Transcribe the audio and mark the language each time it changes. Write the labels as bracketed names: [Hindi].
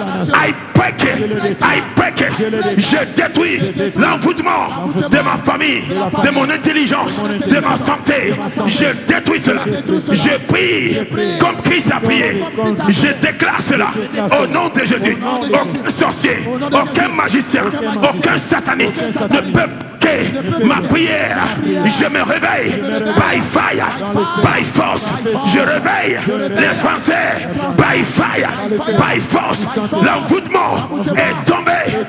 [English] I break it. [French] Je détruis l'envoûtement de ma famille, de mon intelligence, de ma santé. Je détruis cela. Je prie comme Christ a prié. Je déclare cela au nom de Jésus. Aucun sorcier, aucun magicien, aucun sataniste ne peut ma prière. Je me réveille [English] by fire, by force. [French] Je réveille les Français [English] by fire, by force. [French] L'envoûtement est tombé.